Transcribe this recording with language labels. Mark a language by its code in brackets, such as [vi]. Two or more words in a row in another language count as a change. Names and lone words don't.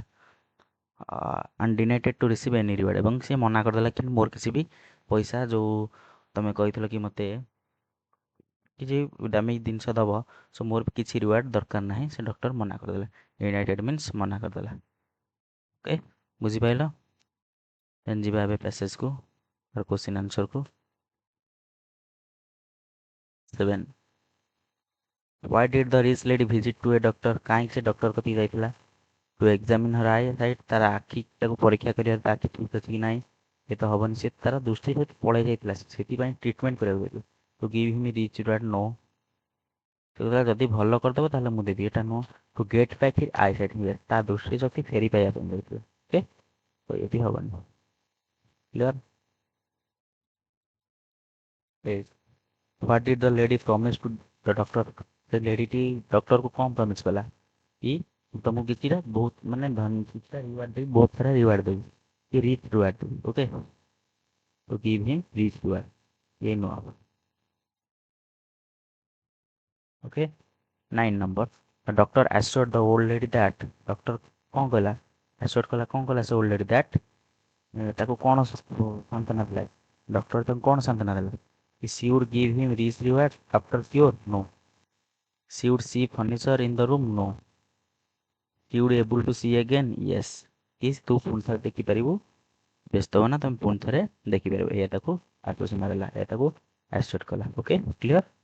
[en] and denied to receive any reward, [or] ଏବଂ ସେ ମନା କରିଦେଲା କି ମୋର କିଛି ବି ପଇସା, ଯେଉଁ ତୁମେ କହିଥିଲ କି ମୋତେ କିଛି ଦାମୀ ଜିନିଷ ଦେବ, ସୋ ମୋର କିଛି ରିୱାର୍ଡ଼ ଦରକାର ନାହିଁ, ସେ ଡକ୍ଟର ମନା କରିଦେଲା. [en] denied means [or] ମନା କରିଦେଲା. ଓକେ, ବୁଝିପାରିଲ. ଦେନ୍ ଯିବା ଏବେ ପ୍ୟାସେଜକୁ, କ୍ୱେଶ୍ଚିନ୍ ଆନ୍ସରକୁ. 7. [en] Why did the rich lady visit to a doctor, [or] କାହିଁକି ସେ ଡକ୍ଟର କତିକି ଯାଇଥିଲା. [en] to examine her eye sight, [or] ତାର ଆଖିଟାକୁ ପରୀକ୍ଷା କରିବା, ତା ଆଖି ଠିକ୍ ଅଛି କି ନାହିଁ. ଏ ତ ହେବନି, ସେ ତାର ଦୃଷ୍ଟି ସହିତ ପଳେଇ ଯାଇଥିଲା, ସେଥିପାଇଁ ଟ୍ରିଟମେଣ୍ଟ କରିବାକୁ ଯାଇଥିଲା. [en] to give him rich reward, no, [or] ଯଦି ଭଲ କରିଦେବ ତାହେଲେ ମୁଁ ଦେବି, ଏଇଟା ନୁହଁ. [en] to get back his eye sight, [or] ତା ଦୃଷ୍ଟି ଶକ୍ତି ଫେରି ପାଇବା ପାଇଁ ଯାଇଥିଲେ. ଓକେ, ତ ଏଠି ହେବନି. କ୍ଲିୟର. [en] What did the lady promise to the doctor, [or] ସେ ଲେଡ଼ିଟି ଡକ୍ଟରକୁ କ'ଣ ପ୍ରମିସ୍ କଲା କି ତୁମକୁ କିଛିଟା ବହୁତ, ମାନେ କିଛିଟା ରିୱାର୍ଡ଼ ଦେବି, ବହୁତ ସାରା ରିୱାର୍ଡ଼ ଦେବି, କି [en] rich reward [or] ଦେବି. [en] okay, to give him rich reward, [or] ଏ ନୁହଁ. [en] ଓକେ, 9 number. The doctor assured the old lady that, [or] ଡକ୍ଟର କ'ଣ କହିଲା, assured କଲା, କ'ଣ କଲା ସେ [en] old lady that, [or] ତାକୁ କ'ଣ ସାନ୍ତ୍ୱନା ଦେଲା, ଡକ୍ଟର ତାକୁ କ'ଣ ସାନ୍ତ୍ୱନା ଦେଲା, କି [en] she would give him rich reward after cure, no. She would see furniture in the room, no. She would able to see again, yes. [or] କି ତୁ ପୁଣି ଥରେ ଦେଖିପାରିବୁ, ବ୍ୟସ୍ତ ହବ ନା, ତୁମେ ପୁଣି ଥରେ ଦେଖିପାରିବ, ଏହା ତାକୁ ଆଶ୍ୱାସନା ଦେଲା, ଏହା ତାକୁ ଆଶ୍ଚର୍ଯ୍ୟ କଲା. ଓକେ, କ୍ଲିୟର.